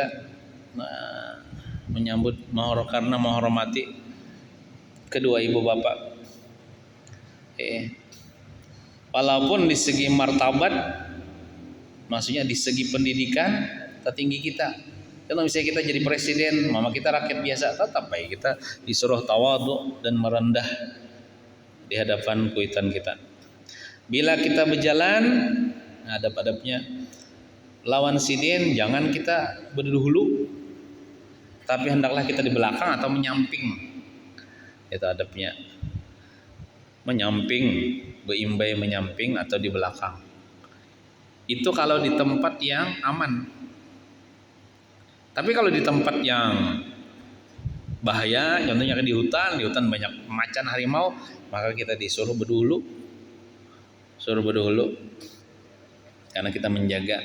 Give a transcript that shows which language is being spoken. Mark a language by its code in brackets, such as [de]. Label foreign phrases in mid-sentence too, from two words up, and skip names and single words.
[id] Nah, menyambut karena menghormati kedua ibu bapak. Walaupun di segi martabat, maksudnya di segi pendidikan tertinggi kita. Kalau misalnya kita jadi presiden, mama kita rakyat biasa, tetap baik kita disuruh tawadhu dan merendah di hadapan kuitan kita. Bila kita berjalan, adab-adabnya lawan sidin, jangan kita berdahulu, tapi hendaklah kita di belakang atau menyamping. Itu adabnya. Menyamping, beimbai menyamping atau di belakang. Itu kalau di tempat yang aman. Tapi kalau di tempat yang bahaya, contohnya di hutan banyak macan harimau, maka kita disuruh berdulu, karena kita menjaga.